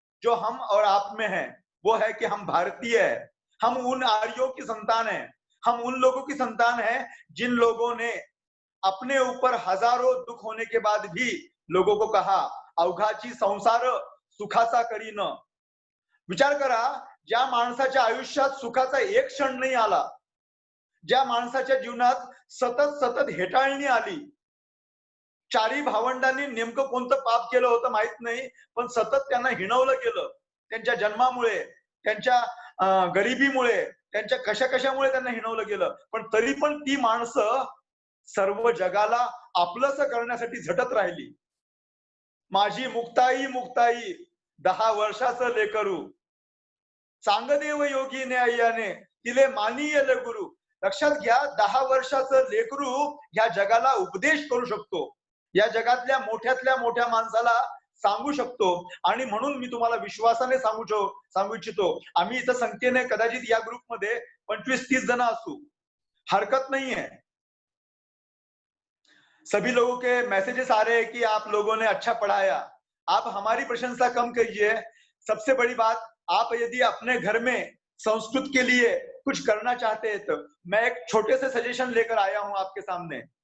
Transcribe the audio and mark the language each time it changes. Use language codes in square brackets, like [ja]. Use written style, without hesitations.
[hi] जो हम और आप में है वो है कि हम भारतीय है, हम उन आर्यों की संतान है, हम उन लोगों की संतान है जिन लोगों ने अपने ऊपर हजारों दुख होने के बाद भी लोगों को कहा [mr] अवघाची संसार सुखाचा करीन। विचार करा, ज्या माणसाच्या आयुष्यात सुखाचा एक क्षण नाही आला, ज्या माणसाच्या जीवनात सतत सतत हेटाळणी आली, चारी भावंडांनी नेमकं कोणतं पाप केलं होतं माहित नाही, पण सतत त्यांना हिणवलं गेलं त्यांच्या जन्मामुळे, त्यांच्या गरिबीमुळे, त्यांच्या कशामुळे त्यांना हिणवलं गेलं, पण तरी पण ती माणसं सर्व जगाला आपलंसं करण्यासाठी झटत राहिली। माझी मुक्ताई मुक्ताई 10 वर्षाचं लेकरू, चांगदेव योगीने अय्याने तिले मानियल गुरु। लक्षात घ्या, 10 वर्षाचं लेकरू या जगाला उपदेश करू शकतो, या जगातल्या मोठ्यातल्या मोठ्या माणसाला सांगू शकतो। आणि म्हणून मी तुम्हाला विश्वासाने सांगू इच्छितो, आम्ही इथं संख्येने कदाचित या ग्रुपमध्ये 25-30 जण असू, [hi] हरकत नहीं है। सभी लोगों के मैसेजेस आ रहे हैं कि आप लोगों ने अच्छा पढ़ाया, आप हमारी प्रशंसा कम कीजिए। सबसे बड़ी बात, आप यदि अपने घर में संस्कृत के लिए कुछ करना चाहते हैं तो मैं एक छोटे से सजेशन लेकर आया हूं आपके सामने।